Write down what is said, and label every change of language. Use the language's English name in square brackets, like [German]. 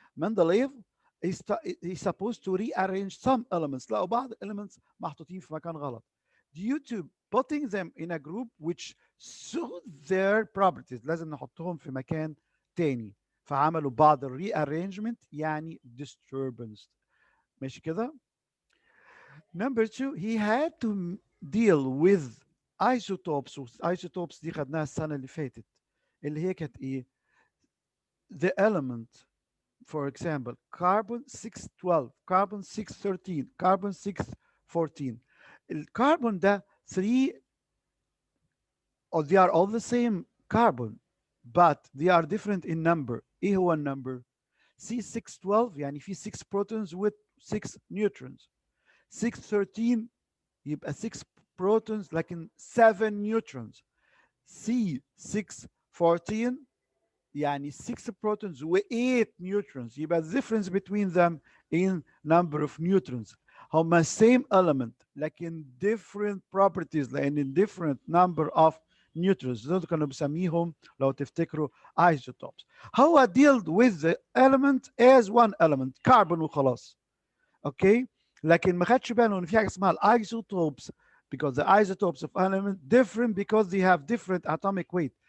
[English] Mendeleev is supposed to rearrange some elements. [Arabic] لقوا بعض elements محطوطين في مكان غلط. [English] Due to putting them in a group which suit their properties. [Arabic] لازم نحطهم في مكان تاني. فعملوا بعض rearrangement يعني disturbance. ماشي كده؟ [English] Number 2, he had to deal with isotopes. Isotopes [Arabic] دي خدناها السنة اللي فاتت اللي هي كانت ايه؟ [English] The element, for example, carbon 612, carbon 613, carbon 614. [Arabic] الكربون ده [English] 3 or they are all the same carbon but they are different in number. [Arabic] ايه هو النمبر؟ C612 يعني في [English] 6 protons with 6 neutrons. [Arabic] 613 يبقى 6 protons لكن 7 neutrons. C614 [English] يعني 6 protons و 8 neutrons. يبقى the difference between them in number of neutrons. هما same element لكن different properties لأن different number of neutrons. [Arabic] دول كانوا بسميهم لو تفتكروا isotopes. [English] هو dealt with the element as one element carbon وخلاص. [Arabic] اوكي، لكن ما خدش باله ان في حاجه اسمها الايزوتوبس [English] because the isotopes of element different because they have different atomic weight.